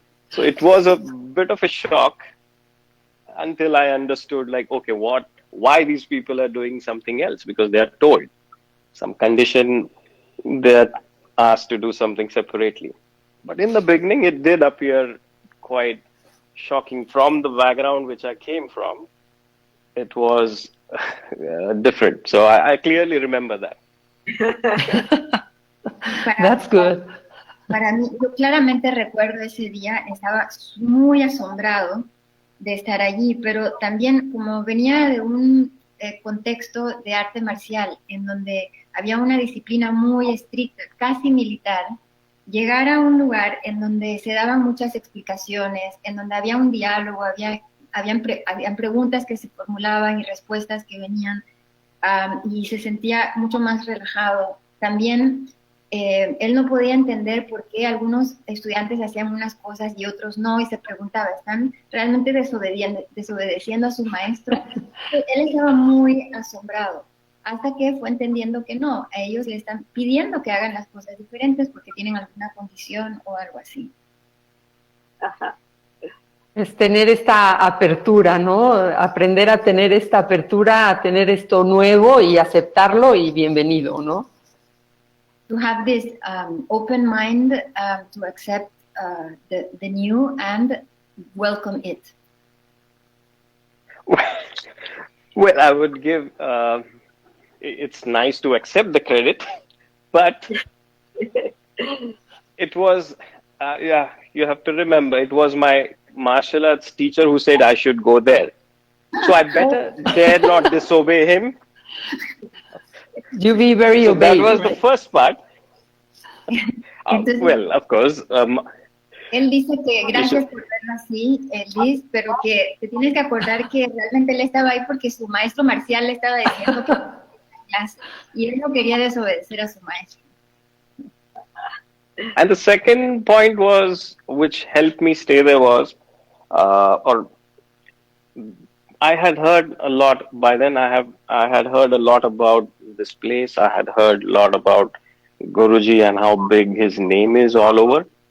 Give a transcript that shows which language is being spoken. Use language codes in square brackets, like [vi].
[en] So it was a bit of a shock until I understood, like, okay, why these people are doing something else, because they are told some condition, they're asked to do something separately. But in the beginning, it did appear quite shocking. From the background which I came from, it was different. So I clearly remember that. That's good. [es] Para mí, yo claramente recuerdo ese día, estaba muy asombrado de estar allí, pero también como venía de un contexto de arte marcial, en donde había una disciplina muy estricta, casi militar, llegar a un lugar en donde se daban muchas explicaciones, en donde había un diálogo, habían preguntas que se formulaban y respuestas que venían, y se sentía mucho más relajado. También él no podía entender por qué algunos estudiantes hacían unas cosas y otros no, y se preguntaba, ¿están realmente desobedeciendo a su maestro? Él estaba muy asombrado, hasta que fue entendiendo que no, a ellos le están pidiendo que hagan las cosas diferentes porque tienen alguna condición o algo así. Ajá. Es tener esta apertura, ¿no? Aprender a tener esta apertura, a tener esto nuevo y aceptarlo y bienvenido, ¿no? [en] To have this open mind to accept the new and welcome it. Well, I would give, it's nice to accept the credit, but it was, you have to remember, it was my martial arts teacher who said I should go there. So I better dare not disobey him. You be very so obeyed. That was the first part. Well, of course, [es] Él dice que gracias por verlo así, Liz, pero que te tienes que acordar que realmente él estaba ahí porque su maestro marcial le estaba diciendo que clase, y él no quería desobedecer a su maestro. [en] And the second point was, which helped me stay there was, or I had heard a lot by then. I had heard a lot about this place. I had heard a lot about Guruji and how big his name is all over.